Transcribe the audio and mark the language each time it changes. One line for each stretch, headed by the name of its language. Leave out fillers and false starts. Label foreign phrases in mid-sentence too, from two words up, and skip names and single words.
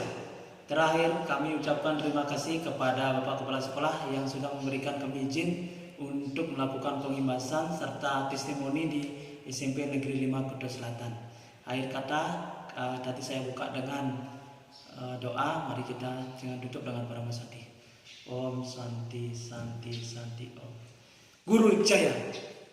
Indonesian: Terakhir, kami ucapkan terima kasih kepada Bapak Kepala Sekolah yang sudah memberikan kami izin untuk melakukan pengimbasan serta testimoni di SMP Negeri 5 Kuto Selatan. Akhir kata, tadi saya buka dengan doa. Mari kita tutup dengan para masadi.
Sanskrit: Om Santi Santi Santi Om. Guru Jaya.